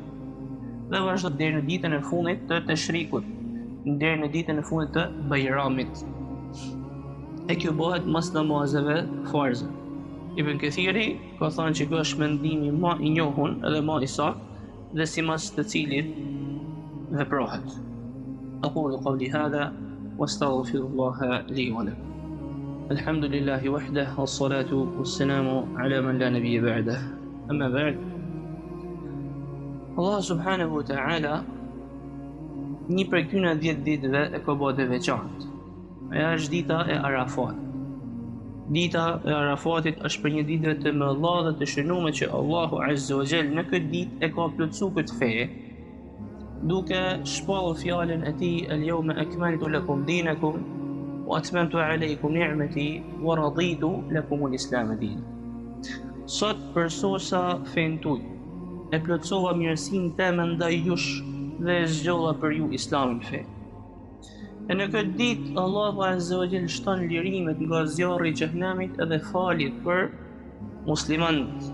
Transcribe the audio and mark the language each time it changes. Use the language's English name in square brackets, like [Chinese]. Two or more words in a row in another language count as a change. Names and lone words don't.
[Albanian] Dhe vazhdon deri në ditën e fundit të Tashrikut, deri në ditën e fundit të Bajramit. E kjo bëhet mas namazeve farze. Ibn Kathiri ka thënë që kjo është mendimi më i njohur edhe më i saktë dhe sipas të cilit veprohet. [Arabic] أقول قولي هذا وأستغفر الله لي ولكم. الحمد لله وحده والصلاة والسلام على من لا نبي بعده. أما بعد. [Albanian] Allah [Arabic] سبحانه وتعالى [Albanian] një prej këtyre 10 ditëve e ka bërë të veçantë. Aja është dita e Arafatit. Dita e Arafatit është për një ditë të mëdha dhe të shënuar që Allahu [Arabic] عز وجل [Albanian] në këtë ditë e ka plotësuar këtë fe, duke shpallur fjalën e tij [Arabic] اليوم أكملت لكم دينكم وأتممت عليكم نعمتي ورضيت لكم الإسلام دينا. [Albanian] Sot përsosa fen tuaj, e plotësova mirësinë time ndaj jush dhe zgjodha për ju Islamin fe. E në këtë ditë, Allahu [Arabic] عز وجل [Albanian] shton lirimet nga zjarri i xhehenamit edhe faljet për muslimanët.